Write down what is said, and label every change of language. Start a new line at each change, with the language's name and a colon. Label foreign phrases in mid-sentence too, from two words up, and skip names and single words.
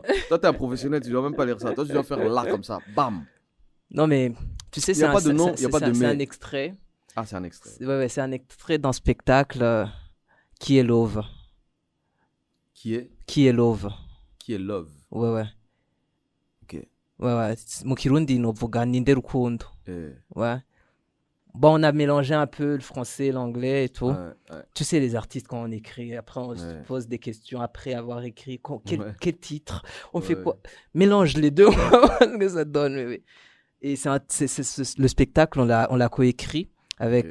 French: Toi, t'es un professionnel, tu dois même pas lire ça. Toi, tu dois faire là, comme ça. Bam. Non, mais tu sais, Y a pas de nom, y a pas de c'est mais. un extrait. Ah, c'est un extrait. Ouais, c'est un extrait d'un spectacle qui est Love. Qui est Love. Love. Ouais. Ok. Ouais.
Rundi: Mu Kirundi novuga ninde rukundo. Eh,
French: Ouais. Bon, on a mélangé un peu le français, l'anglais et tout. ouais. Tu sais, les artistes, quand on écrit, après, on se Ouais. pose des questions après avoir écrit. Ouais. Quel titre? On fait Ouais. quoi? Mélange les deux, on va voir ce que ça donne. Oui. Et le spectacle, on l'a coécrit avec